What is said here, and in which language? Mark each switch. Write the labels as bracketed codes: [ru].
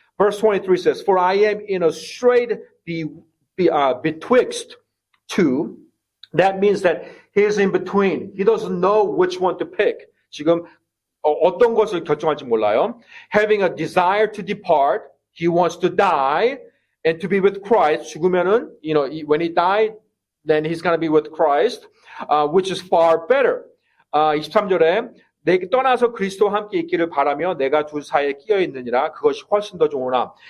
[en] Verse 23 says, For I am in a strait betwixt two. That means that he is in between. He doesn't know which one to pick. [ko] 지금 어떤 것을 결정할지 몰라요. [en] Having a desire to depart, he wants to die and to be with Christ. [ko] 죽으면은, [en] when he died, then he's going to be with Christ. Which is far better. [ko] 23절에 내게 떠나서 그리스도와 함께 있기를 바라며 내가 둘 사이에 끼어 있느니라 그것이 훨씬 더 좋으나.